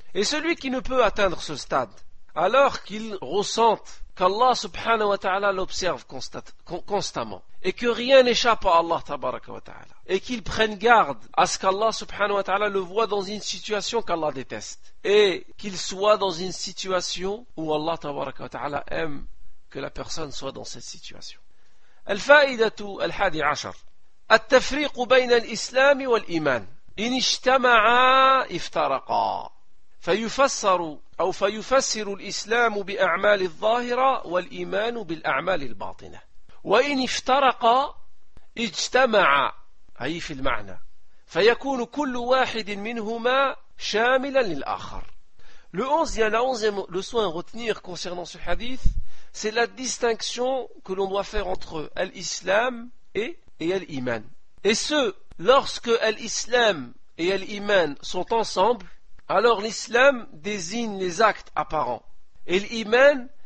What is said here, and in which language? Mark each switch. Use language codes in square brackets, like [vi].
[fr] Et celui qui ne peut atteindre ce stade, alors qu'il ressente qu'Allah subhanahu wa ta'ala l'observe constamment et que rien n'échappe à Allah tabaraka wa ta'ala et qu'il prenne garde à ce qu'Allah subhanahu wa ta'ala le voit dans une situation qu'Allah déteste et qu'il soit dans une situation où Allah tabaraka wa ta'ala aime que la personne soit dans cette situation. [ar] Al-fa'idatu al-hadi ashar at-tafriqu bayna al-islam wal-iman in ijtama'a iftaraqa fayufassaru أو فيفسر الإسلام بأعمال الظاهرة والإيمان بالأعمال الباطنة وإن افترق اجتمع أي في المعنى فيكون كل واحد منهما شاملا للآخر. [fr] Le 11e leçon à retenir concernant ce hadith, c'est la distinction que l'on doit faire entre l'islam et l'iman. Et ce, lorsque l'islam et l'iman sont ensemble, alors l'islam désigne les actes apparents et l'iman